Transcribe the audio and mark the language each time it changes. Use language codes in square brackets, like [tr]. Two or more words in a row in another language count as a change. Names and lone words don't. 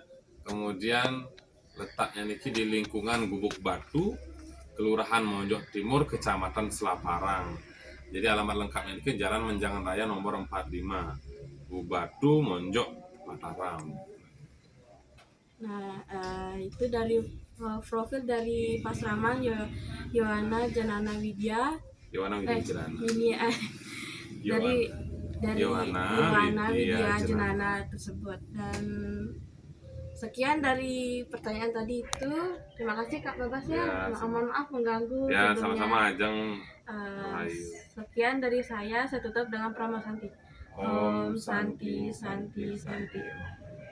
[id] Kemudian letaknya niki di lingkungan Gubuk Batu, Kelurahan Monjok Timur, Kecamatan Selaparang. Jadi alamat lengkapnya niki Jalan Menjangan Raya nomor 45, Gubuk Batu, Monjok, Mataram. Nah, itu dari profil dari Pasraman Yowana Jenana Widya. Yowana Widya Jenana. Dari Yowana Widya Jenana tersebut. Dan sekian dari pertanyaan tadi itu. Terima kasih Kak Babas ya. Mohon maaf mengganggu. Ya, sebelumnya. sama-sama Ajeng. Sekian dari saya tutup dengan Prama Santi. [sa] Om Santi Santi Santi.